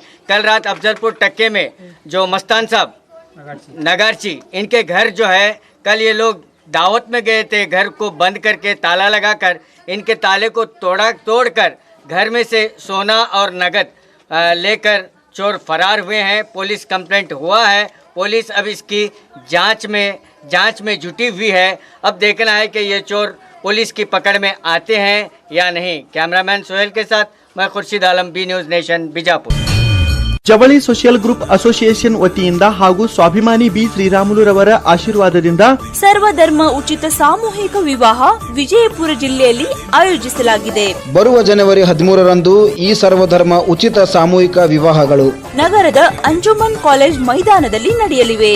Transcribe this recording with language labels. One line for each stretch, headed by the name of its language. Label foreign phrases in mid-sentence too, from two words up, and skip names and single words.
Hindi: कल रात अफजलपुर टक्के में जो मस्तान साहब नगारची, इनके घर जो है, कल ये लोग दावत में गए थे, घर को बंद करके ताला लगाकर इनके ताले को तोड़कर घर में से सोना और नगद लेकर चोर फरार हुए हैं।
English: police complaint
Hindi: हुआ है, पुलिस अब इसकी जांच में जुटी हुई है। अब देखना है कि ये चोर पुलिस की पकड़ में आते हैं या नहीं। कैमरामैन सोहेल के साथ मैं खुर्शीद आलम, बी न्यूज़ नेशन, बीजापुर।
Kannada: ಜವಳಿ ಸೋಷಿಯಲ್ ಗ್ರೂಪ್ ಅಸೋಸಿಯೇಷನ್ ವತಿಯಿಂದ ಹಾಗೂ ಸ್ವಾಭಿಮಾನಿ ಬಿ ಶ್ರೀರಾಮುಲುರವರ ಆಶೀರ್ವಾದದಿಂದ ಸರ್ವಧರ್ಮ ಉಚಿತ ಸಾಮೂಹಿಕ ವಿವಾಹ ವಿಜಯಪುರ ಜಿಲ್ಲೆಯಲ್ಲಿ ಆಯೋಜಿಸಲಾಗಿದೆ. ಬರುವ ಜನವರಿ 13ರಂದು ಈ ಸರ್ವಧರ್ಮ ಉಚಿತ ಸಾಮೂಹಿಕ ವಿವಾಹಗಳು ನಗರದ ಅಂಜುಮನ್ ಕಾಲೇಜ್ ಮೈದಾನದಲ್ಲಿ ನಡೆಯಲಿವೆ.